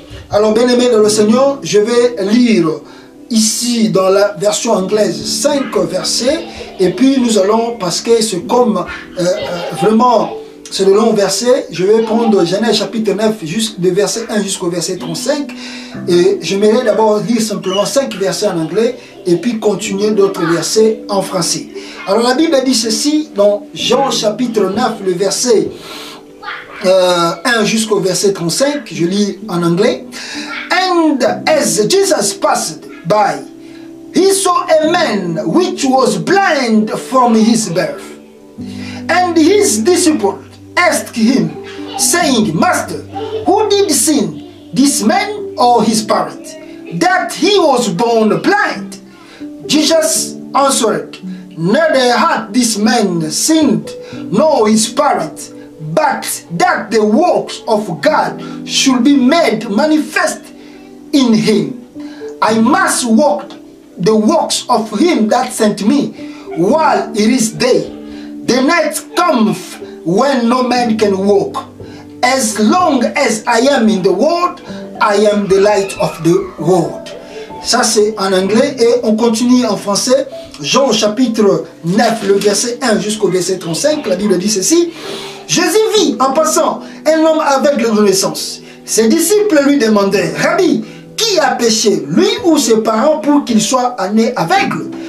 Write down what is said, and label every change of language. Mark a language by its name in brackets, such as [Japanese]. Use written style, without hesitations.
[French] Alors, bien-aimés dans le Seigneur, je vais lire ici dans la version anglaise 5 versets, et puis nous allons, parce que c'est comme vraiment, c'est de longs versets, je vais prendre Genèse chapitre 9, de verset 1 jusqu'au verset 35, et je m'aimerais d'abord lire simplement 5 versets en anglais, et puis continuer d'autres versets en français. Alors la Bible dit ceci dans Jean chapitre 9, le verset 1 jusqu'au verset 35, je lis en anglais. [English] And as Jesus passed by, he saw a man which was blind from his birth. And his disciples asked him, saying, Master, who did sin, this man or his parent, that he was born blind? Jesus answered, neither had this man sinned, nor his parents, but that the works of God should be made manifest in him. I must work the works of him that sent me, while it is day. The night cometh when no man can walk. As long as I am in the world, I am the light of the world. [French] Ça c'est en anglais et on continue en français. Jean chapitre 9, le verset 1 jusqu'au verset 35, la Bible dit ceci. Jésus vit en passant un homme aveugle de naissance. Ses disciples lui demandaient, Rabbi, qui a péché, lui ou ses parents, pour qu'il soit né aveugle?